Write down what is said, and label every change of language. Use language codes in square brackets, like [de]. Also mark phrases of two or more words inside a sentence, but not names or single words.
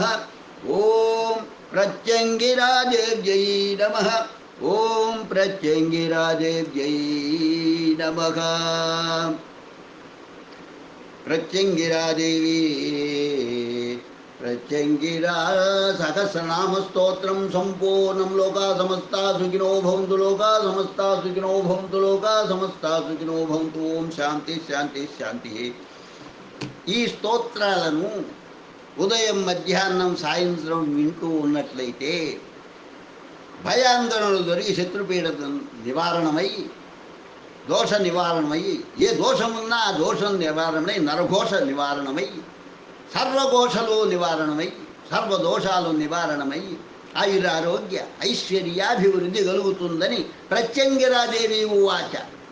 [sa] ఓం ప్రత్యంగిరాదేవ్యై నమః. ఓం ప్రత్యంగిరాదేవ్యై నమః. ప్రత్యంగిరాదేవి ప్రత్యంగిరా సహస్రనామ స్తోత్రం సంపూర్ణం. లోకా సమస్తా సుఖినో భవంతు. లోకా సమస్తా సుఖినో భవంతు. లోకా సమస్తా సుఖినో భవంతు. ఓం శాంతి శాంతి శాంతి. [te] ఈ స్తోత్రాలను ఉదయం మధ్యాహ్నం సాయంత్రం వింటూ ఉన్నట్లయితే భయాందోళనలు దొరికి శత్రుపీడ నివారణమై దోష నివారణమై, ఏ దోషమున్నా ఆ దోషం నివారణమై, నరఘోష నివారణమై, సర్వఘోషలు నివారణమై, సర్వదోషాలు నివారణమై ఆయురారోగ్య ఐశ్వర్యాభివృద్ధి కలుగుతుందని ప్రత్యంగిరాదేవి ఉవాచ.